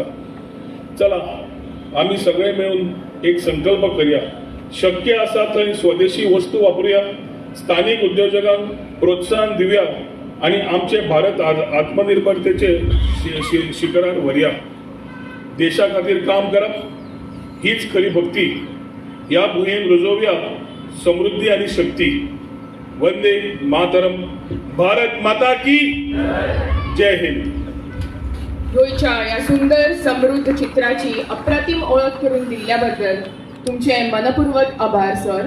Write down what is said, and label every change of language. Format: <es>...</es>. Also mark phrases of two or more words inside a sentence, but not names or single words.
<mr>चला आम्ही सगळे मिळून एक संकल्प करूया.</mr> <kok>शक्य आसा थंय स्वदेशी वस्तू वापरूया, स्थानिक उद्योजकांक प्रोत्साहन दिवया आणि आमचे भारत आज आत्मनिर्भरतेचे शिखरार वरया. देशा खातीर काम करप हीच खरी भक्ती. या भुंयेक रुजोवया समृद्धी आणि शक्ती.</kok> <hi>वंदे मातरम. भारत माता की जय हिंद.</hi> <mr>गोयच्या या सुंदर समृद्ध चित्राची अप्रतिम ओळख करून दिल्याबद्दल तुमचे मनपूर्वक आभार सर.</mr>